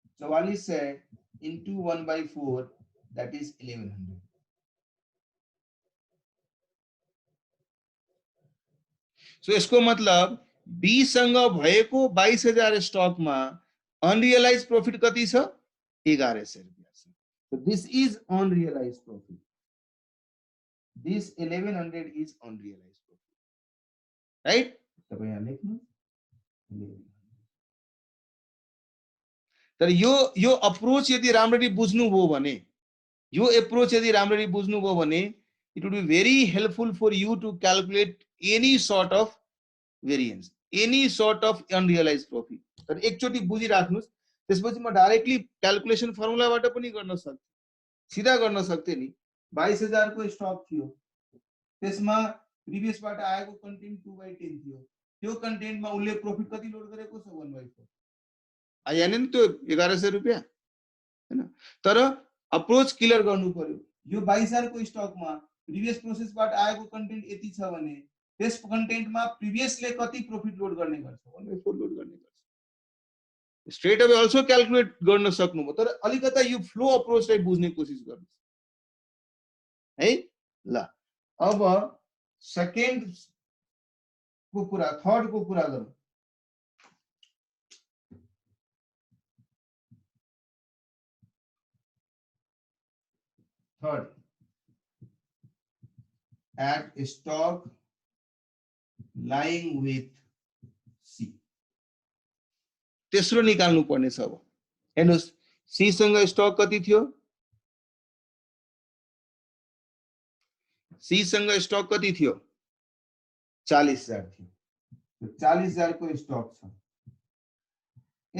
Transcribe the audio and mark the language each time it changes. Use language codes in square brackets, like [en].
[en] 4400 into 1/4 that is 1100 [ne] so यसको मतलब be सँग भएको 22000 स्टक मा अनरियलाइज प्रॉफिट कति छ 1100 रुपैयाँ छ [en] So this is unrealized profit. This 1100 is unrealized profit. [ne] Right? तपाईं यहाँ लेख्नु 1100. तर यो अप्रोच यदि राम्ररी बुझ्नु भयो भने, यो अप्रोच यदि राम्ररी बुझ्नु भयो भने, [en] it would be very helpful for you to calculate any sort of variance, any sort of unrealized profit. [ne] तर एकचोटी बुझिराख्नुस्, त्यसपछि म डाइरेक्टली क्याल्कुलेसन फर्मुलाबाट पनि गर्न सक्छु, सिधा गर्न सक्थे नि। 22000 को स्टक थियो, त्यसमा प्रिभियसबाट आएको कन्टेन्ट 2/10 थियो, त्यो कन्टेन्टमा उले प्रॉफिट कति लोड गरेको छ 1/4 आएन नि, त्यो 1100 रुपैयाँ हैन। तर अप्रोच क्लियर गर्नु पर्यो, यो 22000 को स्टकमा प्रिभियस प्रोसेसबाट आएको कन्टेन्ट यति छ भने त्यस कन्टेन्टमा प्रिभियसले कति प्रॉफिट लोड गर्ने गर्छ 1/4 लोड गर्ने गर्छ। स्ट्रेट अवे अल्सो क्याल्कुलेट गर्न सक्नुभयो, तर अलिकता यो फ्लो अप्रोचलाई बुझ्ने कोसिस गर्नुस् है। ल अब सेकेन्ड को कुरा, थर्ड को कुरा गरौँ। [en] Third, at stock lying with C. [ne] तेस्रो निकाल्नु पर्ने छ। अब हेर्नुस्, C सँग स्टक कति थियो? C सँग स्टक कति थियो? 40000 थियो। 40000 को स्टक छ।